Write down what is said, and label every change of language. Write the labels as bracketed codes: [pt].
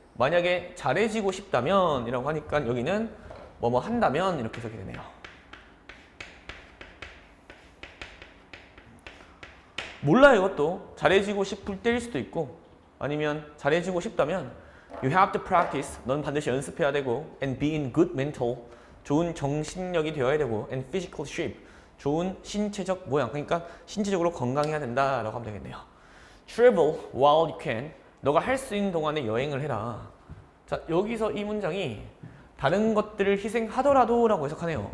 [ko] 만약에 잘해지고 싶다면 이라고 하니까 여기는 뭐뭐 한다면 이렇게 해석이 되네요. 몰라요 이것도. 잘해지고 싶을 때일 수도 있고 아니면 잘해지고 싶다면 [en] You have to practice. [ko] 넌 반드시 연습해야 되고 [en] and be in good mental. [ko] 좋은 정신력이 되어야 되고 [en] and physical shape. [ko] 좋은 신체적 모양, 그러니까 신체적으로 건강해야 된다라고 하면 되겠네요. [en] Travel while you can. [ko] 너가 할 수 있는 동안에 여행을 해라. 자, 여기서 이 문장이 다른 것들을 희생하더라도 라고 해석하네요.